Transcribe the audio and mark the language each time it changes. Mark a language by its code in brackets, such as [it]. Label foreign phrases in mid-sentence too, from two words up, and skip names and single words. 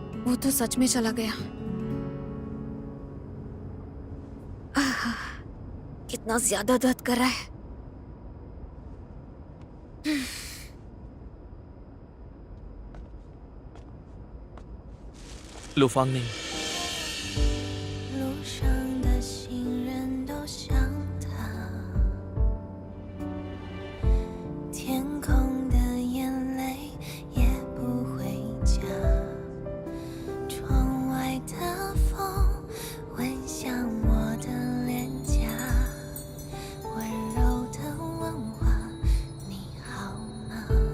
[hi] वो तो सच में चला गया। कितना ज्यादा दर्द कर रहा है। लूफांग नहीं। [zh] 路上的行人都像他，天空的眼泪也不回家，窗外的风吻向我的脸颊，温柔的问话你好吗？